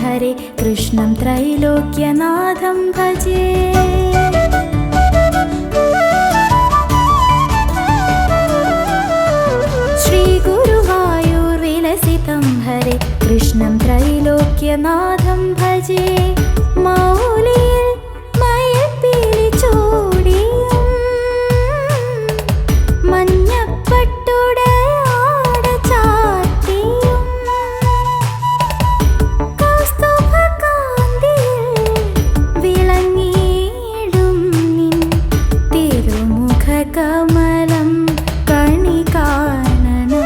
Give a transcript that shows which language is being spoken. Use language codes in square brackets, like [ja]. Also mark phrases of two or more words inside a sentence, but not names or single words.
[sa] हरे कृष्णं त्रैलोक्यनाथं भजे। श्रीगुरुवायूर्विलसितं हरे कृष्णं त्रैलोक्यनाथं भजे। [ml] मौलिയിൽ മയിൽപ്പീലി ചൂടിയും മഞ്ഞപ്പട്ടുടയാട ചാർത്തിയും കൗസ്തുഭകാന്തിയിൽ വിളങ്ങിയിടും നിൻ തിരുമുഖകമലം കണി കാണണം।